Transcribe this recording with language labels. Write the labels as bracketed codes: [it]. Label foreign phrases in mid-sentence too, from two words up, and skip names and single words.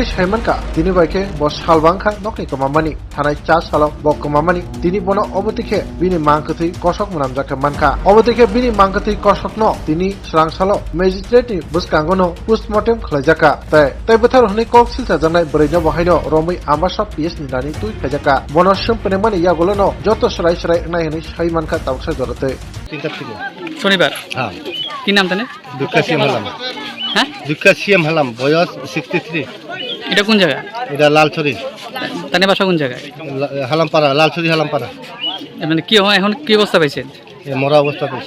[trp] Soimanka Dini Baike Bo Salbangkha Nokni Komamani Thanai Cha Salok Bo Komamani Dini Bono Obutike Bini Mangkwthwi Kosok Mwnamjak Mankha Obutike Bini Mangkwthwi Kosok no Dini Swrangchati Magistrate ni Buskangono Postmortem Khlajaka Tai Buthar Huni Koksil Janai Bwrwi Bohaino Romai Ambasa PS ni Dani Tui Khlajaka Bono Shumpenemani Yagolono Joto Srai Srai Nai Hini Soimanka Tawsa Jorate [bn] শনিবার হ্যাঁ কি নাম জানে দুঃখাসিয়াম হলাম হ্যাঁ দুঃখাসিয়াম হলাম বয়স 63 এটা কোন জায়গা এটা লালছড়ি তানে বাসা কোন জায়গায় হালামপাড়া লালছড়ি হালামপাড়া মানে কি হয় এখন কি অবস্থা পাইছেন মরা অবস্থা পেয়েছে